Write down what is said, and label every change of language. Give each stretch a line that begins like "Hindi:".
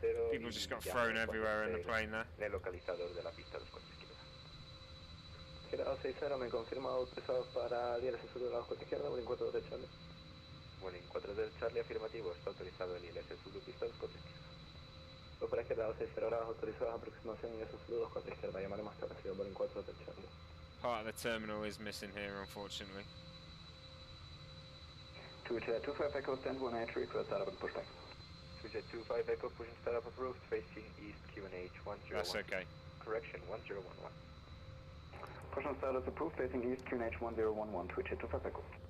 English: People just got thrown everywhere in the plane there.
Spanish: Quedado 6-0, me confirma autorizado para el ILS sur de la costa izquierda, Vueling 4 del Charlie. Vueling 4 del Charlie, afirmativo, está autorizado el ILS sur, pista 2 costa izquierda. Para quedado 6-0 horas autorizadas, aproximación ILS sur 2 costa izquierda, llamaré más tarde, sido Vueling 4 del Charlie.
English: Part of the terminal is missing here, unfortunately. 225 Echo, stand 1H, request out of and push back. 225 Echo, push and start up approved, facing east QNH 101. That's okay. Correction, 1011. Push and start is approved, facing east QNH 1011, 225 Echo.